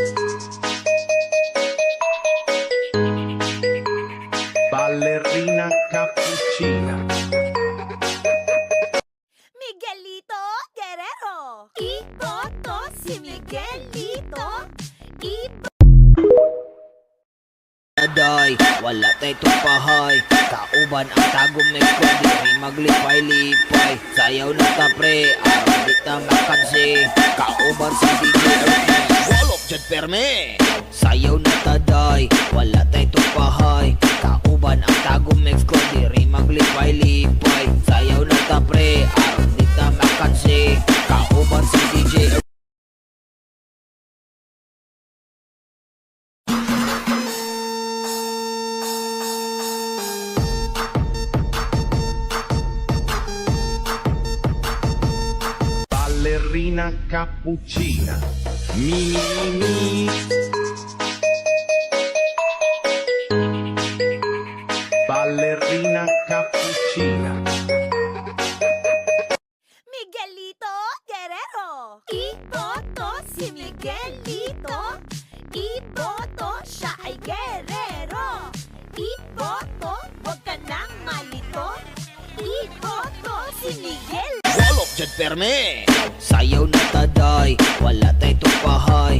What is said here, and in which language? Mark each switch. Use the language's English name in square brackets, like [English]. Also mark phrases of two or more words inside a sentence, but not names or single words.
[Italian] Ballerina cappuccina. Miguelito Guerrero. [Filipino] Iboto si Miguelito. [Cebuano] Taday, wala tay tupahay. Kauban ang tagong mix ko, diri maglipay-lipay. Sayaw na ta pre, aron di ta makansi. Kauban si DJ Erwin, walop dyan perme. Sayaw na taday, wala tay tupahay. Kauban ang tagong mix ko, diri maglipay-lipay. Sayaw na ta pre, aron di ta makansi. Kauban si DJ Erwin. [Italian] Ballerina cappuccina, mi mi mi. Ballerina cappuccina. Miguelito Guerrero. [Filipino] Iboto si Miguelito. Iboto siya ay guerrero. Iboto, huwag ka nang malito. Iboto si Miguel. [Cebuano] Walop dyan perme, sayaw na taday, wala tay tupahay.